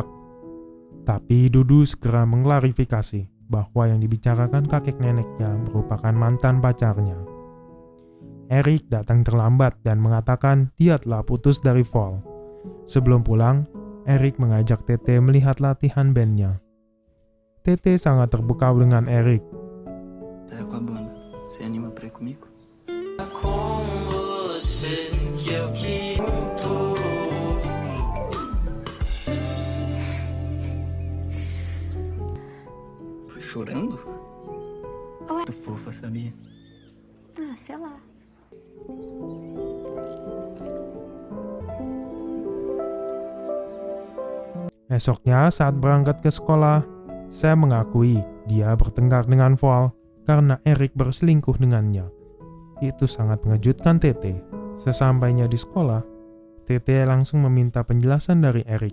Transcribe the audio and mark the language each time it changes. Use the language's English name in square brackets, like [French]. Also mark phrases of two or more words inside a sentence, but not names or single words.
[Indonesian] Tapi Dudu segera mengklarifikasi bahwa yang dibicarakan kakek neneknya merupakan mantan pacarnya. Eric datang terlambat dan mengatakan dia telah putus dari Val. Sebelum pulang, Eric mengajak Tete melihat latihan bandnya. Tete sangat terpukau dengan Eric. [Portuguese] Saya com a banda. Você anima pra ir comigo? Chorando? Ué? Muito fofa, sabia? Ah, sei lá. [Indonesian] Esoknya saat berangkat ke sekolah, Sam mengakui dia bertengkar dengan Val karena Eric berselingkuh dengannya. Itu sangat mengejutkan Tete. Sesampainya di sekolah, Tete langsung meminta penjelasan dari Eric.